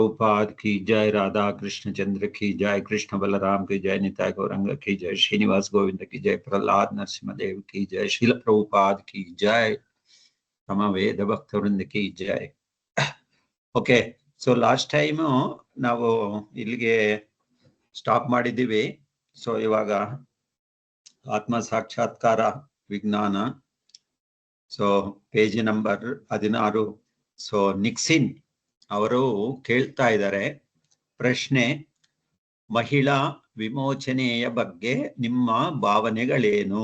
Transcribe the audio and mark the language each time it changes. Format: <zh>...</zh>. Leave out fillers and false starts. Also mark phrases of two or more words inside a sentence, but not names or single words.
<hi>प्रभुपाद की जय, राधा कृष्ण चंद्र की जय, कृष्ण बलराम की जय, निताय गौरंग की जय, श्रीनिवास गोविंद की जय, प्रहलाद नरसिंहदेव की जय, शील प्रभुपाद की जय, समवेद भक्त वृंद की जय.</hi> <en>Okay, so last time</en> <kn>ನಾವು ಇಲ್ಲಿಗೆ ಸ್ಟಾಪ್ ಮಾಡಿದ್ದೀವಿ. ಸೊ ಇವಾಗ ಆತ್ಮ ಸಾಕ್ಷಾತ್ಕಾರ ವಿಜ್ಞಾನ,</kn> <en>so page number 16.</en> <kn>ಸೊ ನಿಕ್ಸಿನ್ ಅವರು ಕೇಳ್ತಾ ಇದ್ದಾರೆ ಪ್ರಶ್ನೆ, ಮಹಿಳಾ ವಿಮೋಚನೆಯ ಬಗ್ಗೆ ನಿಮ್ಮ ಭಾವನೆಗಳೇನು?</kn>